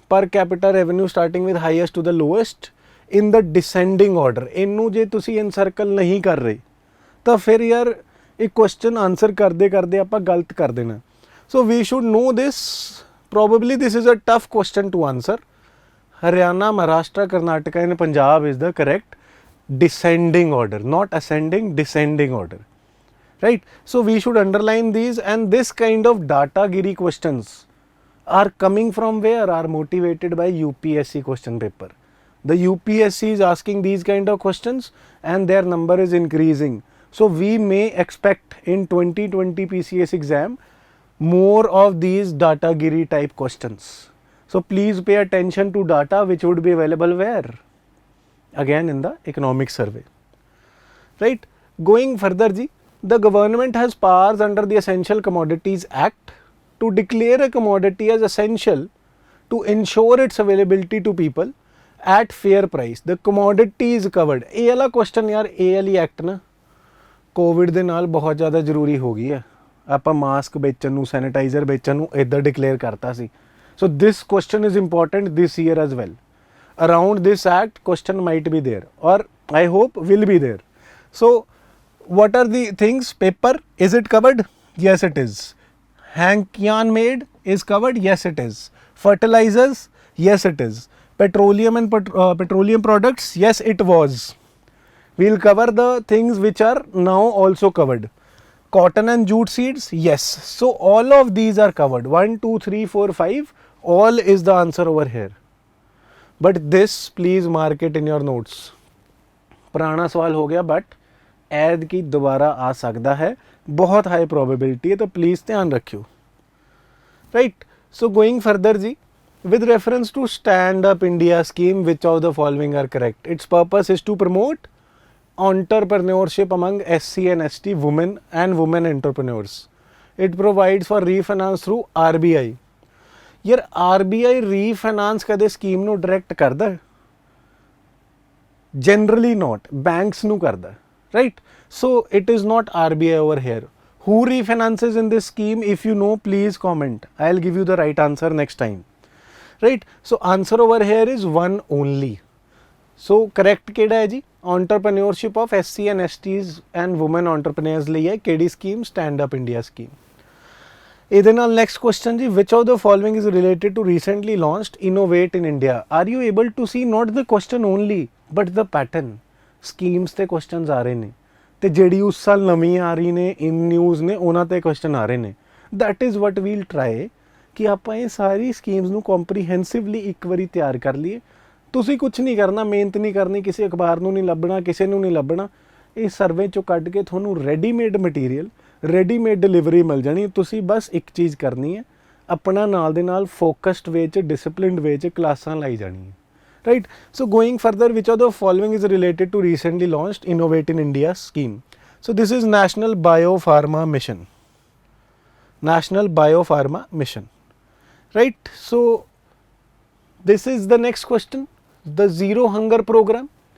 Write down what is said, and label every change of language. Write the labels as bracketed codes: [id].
[hi] Per capita revenue starting with highest to the lowest in the descending order, [pa] इनू जे तुसी [hi] encircle नहीं कर रहे तो फिर यार एक क्वेश्चन आंसर करते करते आप गलत कर देना। [en] So we should know this, probably this is a tough question to answer. Haryana, Maharashtra, Karnataka and Punjab is the correct descending order, not ascending, descending order, right? So we should underline these, and this kind of datagiri questions are coming from where? Are motivated by UPSC question paper. The UPSC is asking these kind of questions and their number is increasing. So we may expect in 2020 PCS exam more of these datagiri type questions. So please pay attention to data which would be available where? Again in the economic survey, right? Going further ji, the government has powers under the Essential Commodities Act to declare a commodity as essential to ensure its availability to people at fair price. The commodity is covered. [hi] ये वाला question यार, ये वाली act ना Covid [pa] ਦੇ ਨਾਲ [hi] बहुत ज़्यादा ਜ਼ਰੂਰੀ ਹੋ ਗਈ ਹੈ। [pa] ਆਪਾਂ ਮਾਸਕ ਵੇਚਣ ਨੂੰ, ਸੈਨੀਟਾਈਜ਼ਰ ਵੇਚਣ ਨੂੰ ਇੱਦਾਂ ਡਿਕਲੇਅਰ ਕਰਤਾ ਸੀ। [en] So this question is important this year as well. Around this act question might be there or I hope will be there. So what are the things? Paper, is it covered? Yes it is. Hankian made is covered? Yes it is. Fertilizers? Yes it is. Petroleum and petroleum products? Yes it was. We'll cover the things which are now also covered. Cotton and jute seeds? Yes. So all of these are covered. 1, 2, 3, 4, 5, all is the answer over here. But this please mark it in your notes. [hi] पुराना सवाल हो गया but ऐद की दोबारा आ सकता है, बहुत high probability है, तो प्लीज़ ध्यान रखियो, right? [en] So going further जी, with reference to Stand Up India scheme, which of the following are correct? Its purpose is to promote entrepreneurship among SC and ST women and women entrepreneurs. It provides for refinance through RBI. [pa] यार RBI refinance कदे scheme ਨੂੰ direct करदा है? [en] Generally not, banks [pa] ਨੂੰ ਕਰਦਾ, [en] right? So it is not RBI over here. Who refinances in this scheme? If you know, please comment. I'll give you the right answer next time, right? So answer over here is 1 only. [pa] So correct ਕਿਹੜਾ ਹੈ ਜੀ? [en] Entrepreneurship of SC and STs and women entrepreneurs [pa] ਲਈ ਹੈ ਕਿਹੜੀ [en] scheme? Stand Up India scheme. [pa] ਇਹਦੇ ਨਾਲ [en] next question ਜੀ, which of the following is related to recently launched Innovate in India? Are you able to see not the question only but the pattern? [pa] Schemes ਤੇ questions ਆ ਰਹੇ ਨੇ ਤੇ ਜਿਹੜੀ ਉਸ ਸਾਲ ਨਵੀਂ ਆ ਰਹੀ ਨੇ, [en] in news [pa] ਨੇ, ਉਹਨਾਂ ਤੇ question ਆ ਰਹੇ ਨੇ। [en] That is what we'll try [pa] ਕਿ ਆਪਾਂ ਇਹ ਸਾਰੀ ਸਕੀਮਸ ਨੂੰ ਕੰਪਰੀਹੈਂਸਿਵਲੀ ਇੱਕ ਵਾਰੀ ਤਿਆਰ ਕਰ ਲਈਏ। ਤੁਸੀਂ ਕੁਝ ਨਹੀਂ ਕਰਨਾ, ਮਿਹਨਤ ਨਹੀਂ ਕਰਨੀ, ਕਿਸੇ ਅਖਬਾਰ ਨੂੰ ਨਹੀਂ ਲੱਭਣਾ, ਕਿਸੇ ਨੂੰ ਨਹੀਂ ਲੱਭਣਾ, ਇਹ ਸਰਵੇ ਚੋਂ ਕੱਢ ਕੇ ਤੁਹਾਨੂੰ ਰੈਡੀਮੇਡ ਮਟੀਰੀਅਲ, ਰੈਡੀਮੇਡ ਡਿਲੀਵਰੀ ਮਿਲ ਜਾਣੀ। ਤੁਸੀਂ ਬਸ ਇੱਕ ਚੀਜ਼ ਕਰਨੀ ਹੈ, ਆਪਣਾ ਨਾਲ ਦੇ ਨਾਲ ਫੋਕਸਡ ਵੇ 'ਚ, ਡਿਸਪਲਿਨਡ ਵੇ 'ਚ ਕਲਾਸਾਂ ਲਾਈ ਜਾਣੀ ਹੈ, right? [en] So going further, which of the following is related to recently launched Innovate in India scheme? So this is National Biopharma Mission. National Biopharma Mission, right? So this is the next question. The Zero Hunger Program.